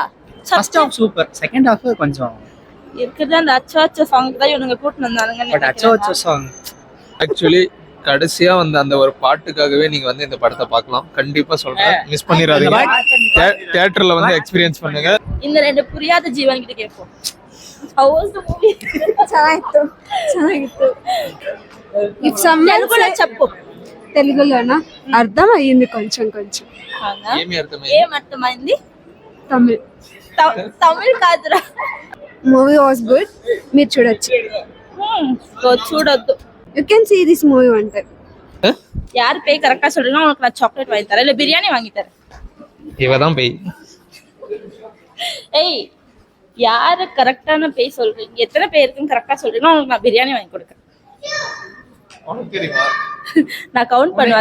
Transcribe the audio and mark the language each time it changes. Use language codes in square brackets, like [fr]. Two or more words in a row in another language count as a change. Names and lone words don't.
[en] first half super, second half [ta] கொஞ்சம் இருக்குது. அந்த அச்சோ சாங் தான் இவனுங்க கூட்டு வந்தானுங்க. பட் அச்சோ சாங் ஆக்சுவலி கடைசியா வந்து அந்த ஒரு பாட்டுக்காகவே நீங்க வந்து இந்த படத்தை பார்க்கலாம். கண்டிப்பா சொல்றேன், மிஸ் பண்ணிடாதீங்க. தியேட்டர்ல வந்து எக்ஸ்பீரியன்ஸ் பண்ணுங்க. இந்த ரெண்டு புரியாத ஜீவன் கிட்ட கேட்போம். [en] How was the movie? ಚೆನ್ನಾಗಿತ್ತು. If someone [te] తెలుగులో చెప్పు. తెలుగులోనా? అర్థమయ్యింది కొంచెం. అవునా? ఏమర్థమైంది? ఏం అర్థమైంది? తమిళ్. తమిళ్ కాదురా. [en] movie was good. [te] మీరు చూడొచ్చు. చూడొద్దు. [en] you can see this movie one time. [ta] யார் பேய் கரெக்டா சொல்றீங்க உங்களுக்கு நான் சாக்லேட் வாங்கி தரேன் இல்ல பிரியாணி வாங்கி தரேன். இவதான் பேய். ஏய் யாரு கரெக்டான பேய் சொல்றீங்க, எத்தனை பேருக்குன்னு கரெக்டா சொல்றீங்க உங்களுக்கு நான் பிரியாணி வாங்கி கொடுக்குறேன். உனக்கு தெரியுமா? நான் கவுண்ட் பண்ணுவேன்.